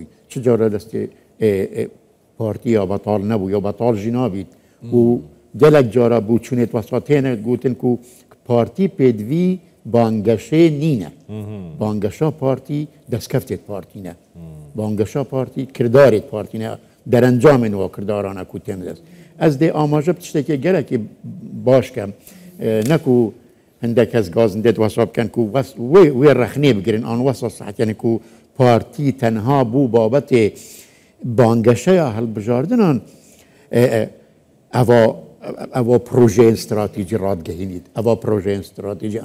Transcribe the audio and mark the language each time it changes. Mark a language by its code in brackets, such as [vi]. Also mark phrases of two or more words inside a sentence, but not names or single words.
[ku] Çi cara destê partiya betal nebû ya betal jî nabît û gelek cara bû çûnê wesatêne gotin ku partî pêdivî bangeşê nîne. Bangeşa partî destkeftê partî ne. Bangeşa partî kirdarê partî ne. Derencamên wa kirdaran e ku têm dest. Ez dê amaje bi tiştekê gelekî baş kem ne ku هندێک کەس گازن دێت وەسا بکەن و وێ ڕەخنێ بگرن ئان وەسا ساعتێنێ و پارتی تەنها بوو بابەتێ بانگەشەیە هەڵبژاردنان ئەوە پرۆژەیە استراتیجی ڕادگەهێنیت ئەوە پرۆژەیە استراتیجی